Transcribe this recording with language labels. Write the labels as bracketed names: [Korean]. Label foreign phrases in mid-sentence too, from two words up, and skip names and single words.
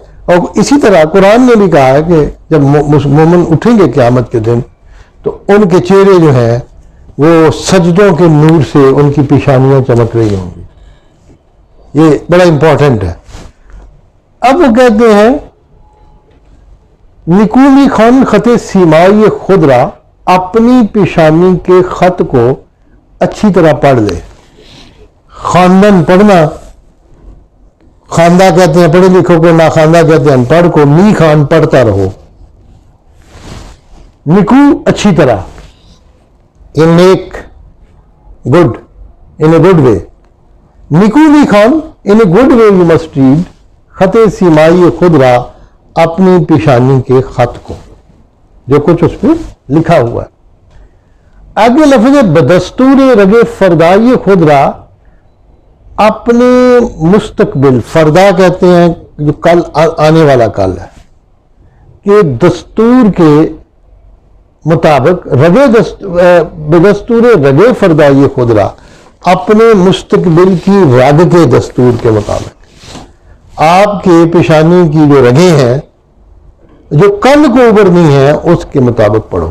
[Urdu] اور اسی طرح قرآن نے بھی کہا ہے کہ جب مومن اٹھیں گے قیامت کے دن تو ان کے چہرے جو ہیں وہ سجدوں کے نور سے ان کی پیشانیاں چمک رہی ہوں گی. یہ بڑا امپورٹنٹ ہے. اب وہ کہتے ہیں [Persian] نکو میخوان خط سیمای خود را، [Urdu] اپنی پیشانی کے خط کو اچھی طرح پڑھ لے. خواندن پڑھنا، خواندہ کہتے ہیں پڑھے لکھو کو، نہ خواندہ کہتے ہیں ان پڑھ کو. [Persian] می خان [Urdu] پڑھتا رہو. [English] نکو [Urdu] اچھی طرح، [English] in make good, in a good way. [Persian] نکو می خان [English] in a good way you must read [Persian] خط سیمائی خود را، [Urdu] اپنی پیشانی کے خط کو، جو کچھ اس پہ لکھا ہوا ہے. آگے لفظ ہے [Persian] بدستور رگے فردائی خود را، [Urdu] اپنے مستقبل، فردا کہتے ہیں جو کل آنے والا کل ہے، کہ دستور کے مطابق [Persian] بدستور رگے فردائی خود را، [Urdu] اپنے مستقبل کی رگ کے دستور کے مطابق، آپ کے پیشانی کی جو رگیں ہیں جو کل کو ابھرنی ہیں اس کے مطابق پڑھو.